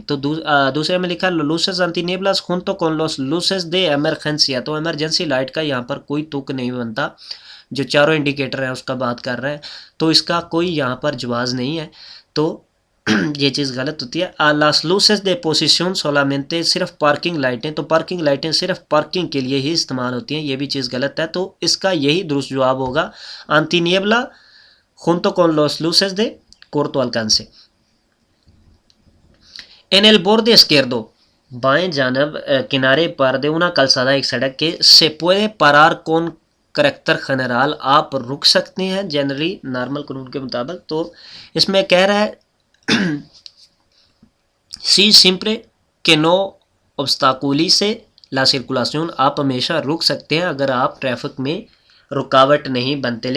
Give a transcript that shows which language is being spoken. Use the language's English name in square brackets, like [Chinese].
[Hindi] तो दूसरे में लिखा है [Spanish] luces anti nieblas junto con los luces de emergencia, [Hindi] तो इमरजेंसी लाइट का यहाँ पर कोई तुक नहीं बनता, जो चारों इंडिकेटर है उसका बात कर रहे हैं, तो इसका कोई यहाँ पर जवाब नहीं है। तो ये चीज़ गलत होती है। [Spanish] las luces de posición solamente, [Hindi] सिर्फ पार्किंग लाइटें, तो पार्किंग लाइटें सिर्फ पार्किंग के लिए ही इस्तेमाल होती हैं, ये भी चीज़ गलत है। तो इसका यही दुरुस्त जवाब होगा [Spanish] anti niebla junto con los luces de corto alcance। En el borde izquierdo, [Hindi] बाएं जानब किनारे पर [Spanish] de una calzada, [Hindi] एक सड़क के, [Spanish] se puede parar con [Hindi] character general, आप रुक सकते हैं जनरली नॉर्मल कानून के मुताबिक। तो इसमें कह रहा है सी सिंपरे के नो [Spanish] obstaculice la circulación, [Hindi] आप हमेशा रुक सकते हैं अगर आप ट्रैफिक में रुकावट नहीं बनते।